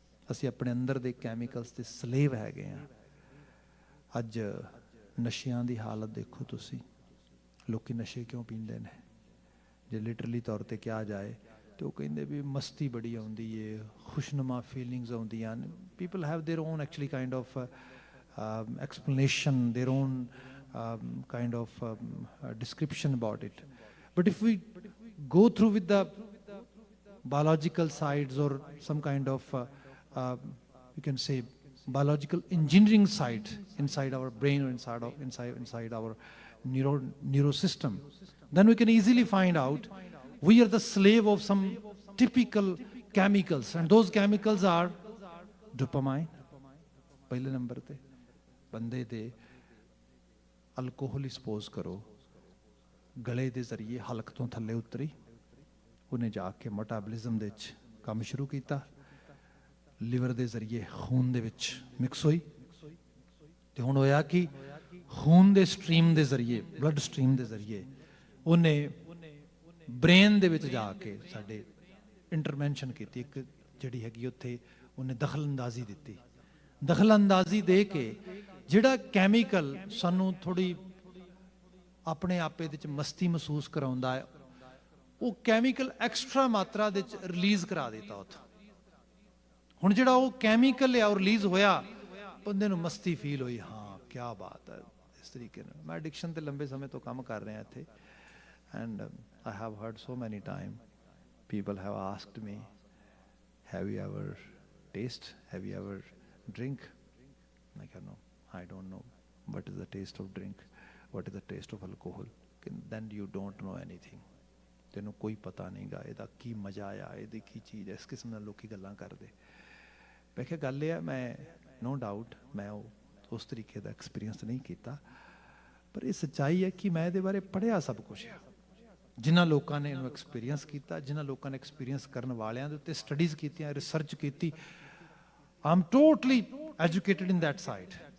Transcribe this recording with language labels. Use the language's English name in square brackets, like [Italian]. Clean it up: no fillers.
[Punjabi] ਅਸੀਂ ਆਪਣੇ ਅੰਦਰ ਦੇ ਕੈਮੀਕਲਸ ਦੇ ਸਲੇਵ ਹੈਗੇ ਹਾਂ। ਅੱਜ ਨਸ਼ਿਆਂ ਦੀ ਹਾਲਤ ਦੇਖੋ ਤੁਸੀਂ, ਲੋਕੀ ਨਸ਼ੇ ਕਿਉਂ ਪੀਂਦੇ ਨੇ? ਜੇ ਲਿਟਰਲੀ ਤੌਰ 'ਤੇ ਕਿਹਾ ਜਾਏ ਤੇ ਉਹ ਕਹਿੰਦੇ ਵੀ ਮਸਤੀ ਬੜੀ ਆਉਂਦੀ ਏ, ਖੁਸ਼ਨੁਮਾ ਫੀਲਿੰਗਸ ਆਉਂਦੀਆਂ ਨੇ। [English] People have their own actually kind of explanation, their own kind of description about it. But if we go through with the biological sides, or some kind of you can say biological engineering side inside our brain, or inside our neurosystem, then we can easily find out we are the slave of some typical chemicals, and those chemicals are dopamine [Punjabi] ਪਹਿਲੇ number ਤੇ। ਬੰਦੇ ਦੇ alcohol ਹੀ suppose ਕਰੋ, ਗਲੇ ਦੇ ਜ਼ਰੀਏ ਹਲਕ ਤੋਂ ਥੱਲੇ ਉਤਰੀ, ਉਹਨੇ ਜਾ ਕੇ ਮੈਟਾਬੋਲਿਜ਼ਮ ਦੇ ਵਿੱਚ ਕੰਮ ਸ਼ੁਰੂ ਕੀਤਾ, ਲਿਵਰ ਦੇ ਜ਼ਰੀਏ ਖੂਨ ਦੇ ਵਿੱਚ ਮਿਕਸ ਹੋਈ, ਤੇ ਹੁਣ ਹੋਇਆ ਕਿ ਖੂਨ ਦੇ ਸਟਰੀਮ ਦੇ ਜ਼ਰੀਏ, ਬਲੱਡ ਸਟਰੀਮ ਦੇ ਜ਼ਰੀਏ ਉਹਨੇ ਬ੍ਰੇਨ ਦੇ ਵਿੱਚ ਜਾ ਕੇ ਸਾਡੇ ਇੰਟਰਵੈਂਸ਼ਨ ਕੀਤੀ, ਇੱਕ ਜਿਹੜੀ ਹੈਗੀ ਉੱਥੇ ਉਹਨੇ ਦਖਲ ਅੰਦਾਜ਼ੀ ਦਿੱਤੀ। ਦਖਲ ਅੰਦਾਜ਼ੀ ਦੇ ਕੇ ਜਿਹੜਾ ਕੈਮੀਕਲ ਸਾਨੂੰ ਥੋੜੀ ਆਪਣੇ ਆਪੇ ਦੇ ਵਿੱਚ ਮਸਤੀ ਮਹਿਸੂਸ ਕਰਾਉਂਦਾ ਹੈ, ਉਹ ਕੈਮੀਕਲ ਐਕਸਟਰਾ ਮਾਤਰਾ ਦੇ ਵਿੱਚ ਰਿਲੀਜ਼ ਕਰਾ ਦਿੱਤਾ ਉੱਥੋਂ। ਹੁਣ ਜਿਹੜਾ ਉਹ ਕੈਮੀਕਲ ਆ ਉਹ ਰਿਲੀਜ਼ ਹੋਇਆ, ਬੰਦੇ ਨੂੰ ਮਸਤੀ ਫੀਲ ਹੋਈ, ਹਾਂ ਕੀ ਬਾਤ ਹੈ। ਇਸ ਤਰੀਕੇ ਨਾਲ ਮੈਂ ਐਡਿਕਸ਼ਨ ਤੇ ਲੰਬੇ ਸਮੇਂ ਤੋਂ ਕੰਮ ਕਰ ਰਿਹਾ ਇੱਥੇ, [English] And I have heard so many time people have asked me, have you ever taste, have you ever drink? [Punjabi] ਮੈਂ ਕਿਹਾ ਨੋ, [English] I don't know what is the taste of drink, what is the taste of alcohol. Then you don't know anything. [Punjabi] ਤੈਨੂੰ ਕੋਈ ਪਤਾ ਨਹੀਂਗਾ ਇਹਦਾ ਕੀ ਮਜ਼ਾ ਆ, ਇਹਦੀ ਕੀ ਚੀਜ਼ ਹੈ। ਇਸ ਕਿਸਮ ਨਾਲ ਲੋਕੀ ਗੱਲਾਂ ਕਰਦੇ। ਮੈਂ ਕਿਹਾ ਗੱਲ ਇਹ ਆ, ਮੈਂ ਨੋ ਡਾਊਟ ਮੈਂ ਉਸ ਤਰੀਕੇ ਦਾ ਐਕਸਪੀਰੀਅੰਸ ਨਹੀਂ ਕੀਤਾ, ਪਰ ਇਹ ਸੱਚਾਈ ਹੈ ਕਿ ਮੈਂ ਇਹਦੇ ਬਾਰੇ ਪੜ੍ਹਿਆ ਸਭ ਕੁਛ ਆ। ਜਿਨ੍ਹਾਂ ਲੋਕਾਂ ਨੇ ਇਹਨੂੰ ਐਕਸਪੀਰੀਅੰਸ ਕੀਤਾ, ਜਿਨ੍ਹਾਂ ਲੋਕਾਂ ਨੇ ਐਕਸਪੀਰੀਅੰਸ ਕਰਨ ਵਾਲਿਆਂ ਦੇ ਉੱਤੇ ਸਟੱਡੀਜ਼ ਕੀਤੀਆਂ, ਰਿਸਰਚ ਕੀਤੀ, [English] I am totally educated in that side.